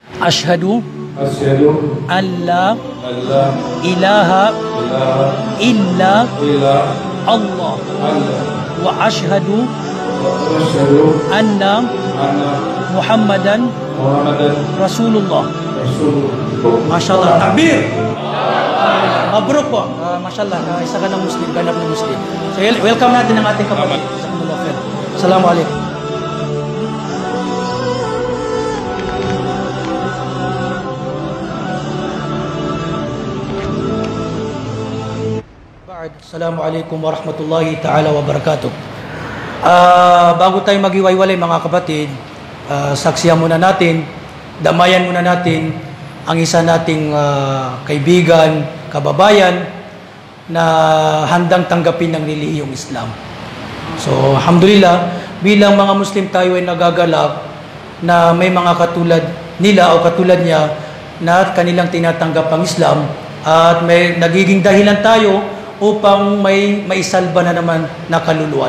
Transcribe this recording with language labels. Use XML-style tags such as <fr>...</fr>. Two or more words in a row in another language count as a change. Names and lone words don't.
<ar>Ashhadu Asyhadu أن لا alla ilaha ilaha illa illa Allah Allah وأشهد وأشهد anna anna Muhammadan Muhammadan Rasulullah. Rasulullah. ما شاء الله. تكبير! مبروك po. ما شاء الله.</ar> <tl>Isa ka ng Muslim, ganap na Muslim. So, welcome natin ang ating kapatid.</tl> <ar>Assalamualaikum. السلام عليكم ورحمة الله تعالى وبركاته.</ar> <tl>Bago tayo maghiwa-hiwalay mga kapatid, saksiyan muna natin, damayan muna natin ang isa nating kaibigan, kababayan na handang tanggapin ng relihiyong Islam. So, alhamdulillah, bilang mga Muslim tayo ay nagagalak na may mga katulad nila o katulad niya na kanilang tinatanggap ang Islam at may nagiging dahilan tayo upang may maisalba na naman na kaluluwa.</tl>